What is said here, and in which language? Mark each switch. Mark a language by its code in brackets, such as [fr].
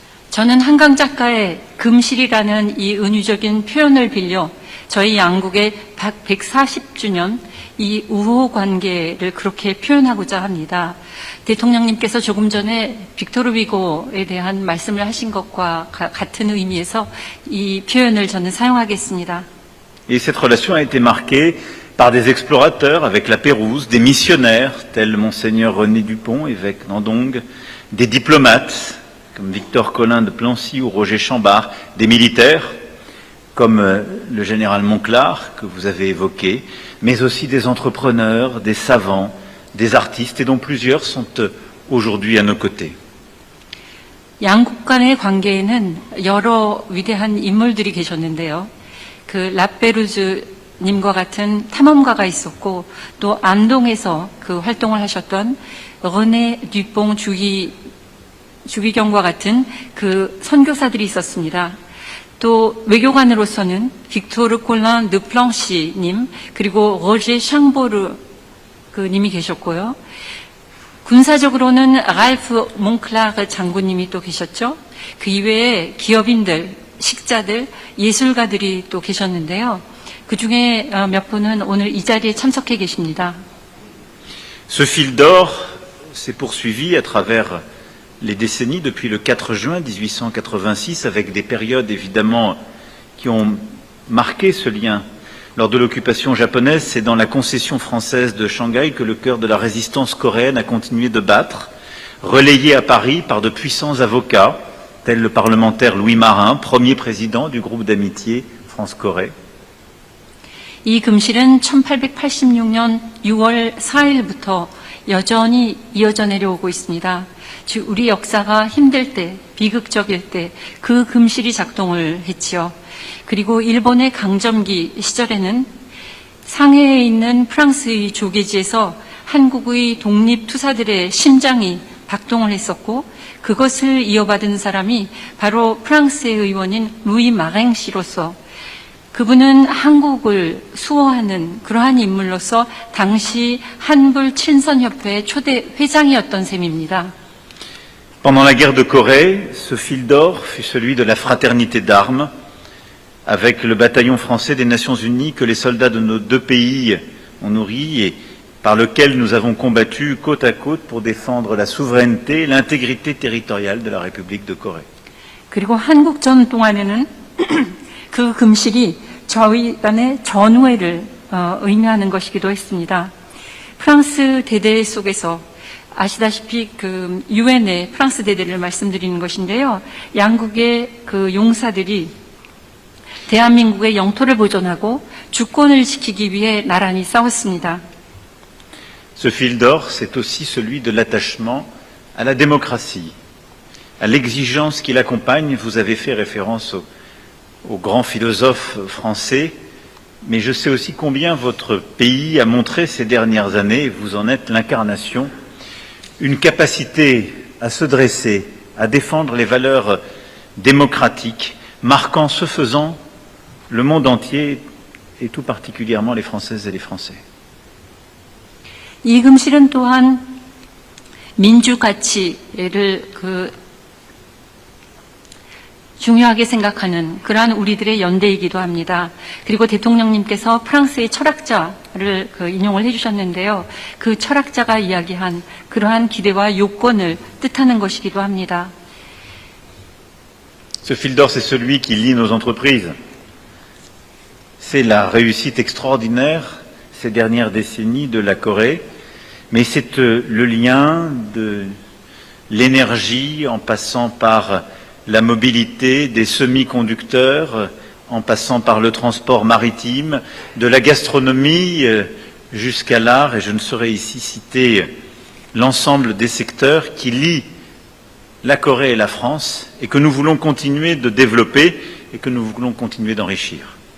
[ko] 저는 한강 작가의 금실이라는 이 은유적인 표현을 빌려 저희 양국의 140주년 이 우호 관계를 그렇게 표현하고자 합니다. 대통령님께서 조금 전에 빅토르 위고에 대한 말씀을 하신 것과 같은 의미에서 이 표현을 저는 사용하겠습니다. [fr] Et cette relation a été marquée par des explorateurs avec la Pérouse, des missionnaires tels Monseigneur René Dupont, évêque d'Andong, des diplomates comme Victor Collin de Plancy ou Roger Chambard, des militaires comme le général Monclar que vous avez évoqué, mais aussi des entrepreneurs, des savants, des artistes et dont plusieurs sont aujourd'hui à nos côtés. [ko] 양국 간의 관계에는 여러 위대한 인물들이 계셨는데요. 그 라페루즈님과 같은 탐험가가 있었고 또 안동에서 그 활동을 하셨던 르네 듀뽕 주기경과 같은 그 선교사들이 있었습니다. 또 외교관으로서는 빅토르 콜란 드 플랑시님 그리고 로제 샹보르 그 님이 계셨고요. 군사적으로는 랄프 몽클라르 장군님이 또 계셨죠. 그 이외에 기업인들, 식자들, 예술가들이 또 계셨는데요. 그 중에 몇 분은 오늘 이 자리에 참석해 계십니다. [fr] Ce fil d'or s'est poursuivi à travers les décennies depuis le 4 juin 1886 avec des périodes évidemment qui ont marqué ce lien. Lors de l'occupation japonaise, c'est dans la concession française de Shanghai que le cœur de la résistance coréenne a continué de battre, relayé à Paris par de puissants avocats, tels le parlementaire Louis Marin, premier président du groupe d'amitié France-Corée. [ko] 이 금실은 1886년 6월 4일부터 여전히 이어져 내려오고 있습니다. 즉 우리 역사가 힘들 때, 비극적일 때 그 금실이 작동을 했지요. 그리고 일본의 강점기 시절에는 상해에 있는 프랑스의 조계지에서 한국의 독립투사들의 심장이 박동을 했었고 그것을 이어받은 사람이 바로 프랑스의 의원인 루이 마랭 씨로서 그분은 한국을 수호하는 그러한 인물로서 당시 한불 친선협회의 초대 회장이었던 셈입니다. [fr] Pendant la guerre de Corée, ce fil d'or fut celui de la fraternité d'armes avec le bataillon français des Nations Unies que les soldats de nos deux pays ont nourri et par lequel nous avons combattu côte à côte pour défendre la souveraineté et l'intégrité territoriale de la République de Corée. [ko] 그리고 한국전 동안에는 그 금실이 저희 간의 전우회를 의미하는 것이기도 했습니다. 프랑스 대대 속에서 아시다시피 그 유엔의 프랑스 대대를 말씀드리는 것인데요. 양국의 그 용사들이 대한민국의 영토를 보존하고 주권을 지키기 위해 나란히 싸웠습니다. [fr] Ce fil d'or, c'est aussi celui de l'attachement à la démocratie, à l'exigence qui l'accompagne. Vous avez fait référence aux grands philosophes français, mais je sais aussi combien votre pays a montré ces dernières années, vous en êtes l'incarnation, une capacité à se dresser, à défendre les valeurs démocratiques, marquant ce faisant le monde entier et tout particulièrement les Françaises et les Français. [ko] 이 금실은 또한 민주 가치를 중요하게 생각하는 그러한 우리들의 연대이기도 합니다. 그리고 대통령님께서 프랑스의 철학자를 인용을 해주셨는데요. 그 철학자가 이야기한 그러한 기대와 요건을 뜻하는 것이기도 합니다. [fr] Ce fil d'or, c'est celui qui lie nos entreprises. C'est la réussite extraordinaire ces dernières décennies de la Corée, mais c'est le lien de l'énergie en passant par la mobilité des semi-conducteurs, en passant par le transport maritime, de la gastronomie jusqu'à l'art, et je ne saurais ici citer l'ensemble des secteurs qui lient la Corée et la France, et que nous voulons continuer de développer et que nous voulons continuer d'enrichir.